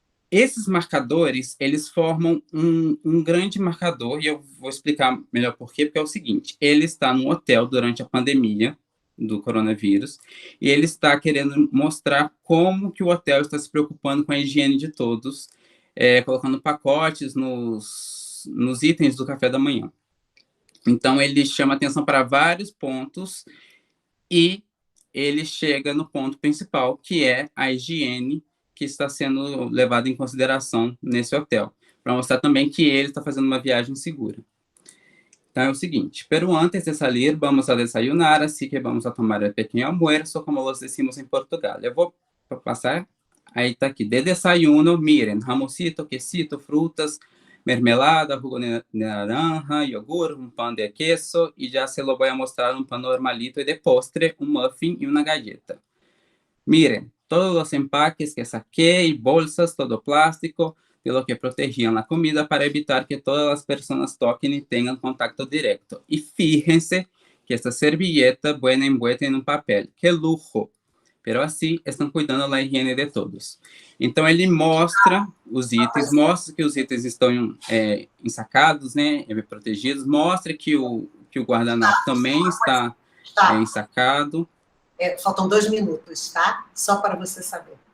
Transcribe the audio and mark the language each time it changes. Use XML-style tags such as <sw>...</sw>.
<pt>Esses marcadores, eles formam um grande marcador, e eu vou explicar melhor por quê, porque é o seguinte, ele está no hotel durante a pandemia do coronavírus, e ele está querendo mostrar como que o hotel está se preocupando com a higiene de todos, colocando pacotes nos itens do café da manhã. Então, ele chama atenção para vários pontos, e ele chega no ponto principal, que é a higiene que está sendo levado em consideração nesse hotel, para mostrar também que ele está fazendo uma viagem segura. Então é o seguinte,</pt> <es>pero antes de salir, vamos a desayunar, así que vamos a tomar el pequeño almuerzo, como los decimos en Portugal.</es> <pt>Eu vou passar, aí está aqui,</pt> <es>de desayuno, miren, jamoncito, quesito, frutas, mermelada, jugo de naranja, yogur, un pan de queso, y ya se lo voy a mostrar un pan normalito, y de postre, un muffin y una galleta. Miren, todos los empaques que saqué y bolsas, todo plástico, de lo que protegían la comida para evitar que todas las personas toquen y tengan contacto directo. Y fíjense que esta servilleta buena envuelta en un papel. ¡Qué lujo!</es> <pt>Pero assim, estão cuidando da higiene de todos. Então, ele mostra os itens, mostra que os itens estão ensacados, né, protegidos, mostra que o guardanapo também está ensacado. Faltam 2 minutos, tá? Só para você saber.</pt>